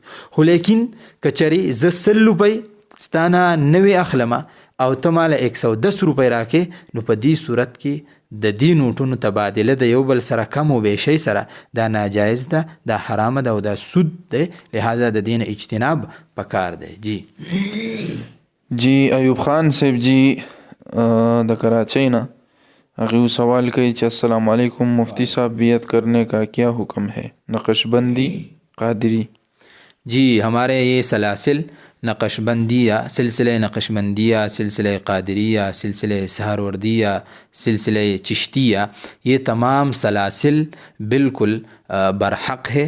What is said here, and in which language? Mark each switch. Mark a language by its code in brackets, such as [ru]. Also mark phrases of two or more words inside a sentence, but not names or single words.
[ps] خو لیکن کچرې زه 100 روپۍ ستانه نوی اخلمه او ته ماله 110 روپۍ راکې نو په دې صورت کې د دې نوټونو تبادله د یو بل سره کم و بیشی سره دا ناجایز ده، دا حرام ده او دا سود ده، لہذا د دین اجتناب پکار ده. جی ایوب خان صاحب جی د کراچۍ نه هغې سوال کوي چې [ar] السلام علیکم [ps] مفتی صاحب [ur] بیعت کرنے کا کیا حکم ہے، نقشبندی قادری؟ جی ہمارے یہ سلاسل نقشبندیہ سلسلہ نقشبندیہ سلسلہ قادریہ سلسلہ سہروردیہ سلسلہ چشتیہ یہ تمام سلاسل بالکل برحق ہے.